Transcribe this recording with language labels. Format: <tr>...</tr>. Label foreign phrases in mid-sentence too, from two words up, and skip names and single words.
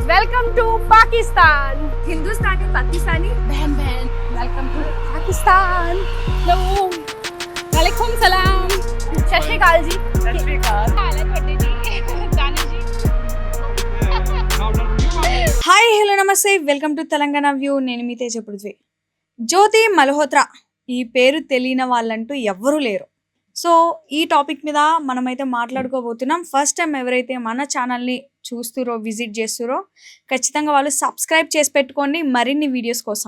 <en>Welcome to Pakistan.</en> <hi>Hindustani, Pakistani, बहन बहन</hi> <en>welcome to पाकिस्तान.</en> <ar>hello, وعليكم السلام,</ar> <pa>ਸਤ ਸ੍ਰੀ ਅਕਾਲ ਜੀ. ਸਤ ਸ੍ਰੀ ਅਕਾਲ. ਹਾਲ ਹੈ ਤੁਹਾਡੇ ਜੀ ਦਾਨੀ ਜੀ.</pa> <en>hi hello</en> <te>నమస్తే</te> <en>welcome to</en> <te>తెలంగాణ వ్యూ. నేను మీ తేజ పృథ్వీ. జ్యోతి మల్హోత్రా ఈ పేరు తెలియని వాళ్ళంటూ ఎవ్వరూ లేరు. సో ఈ టాపిక్ మీద మనమైతే మాట్లాడుకోబోతున్నాం.</te> <en>first time</en> <te>ఎవరైతే మన ఛానల్ని చూస్తురో విజిట్ చేస్తురో ఖచ్చితంగా వాళ్ళు సబ్స్క్రైబ్ చేసి పెట్టుకోండి మరిన్ని వీడియోస్ కోసం.</te>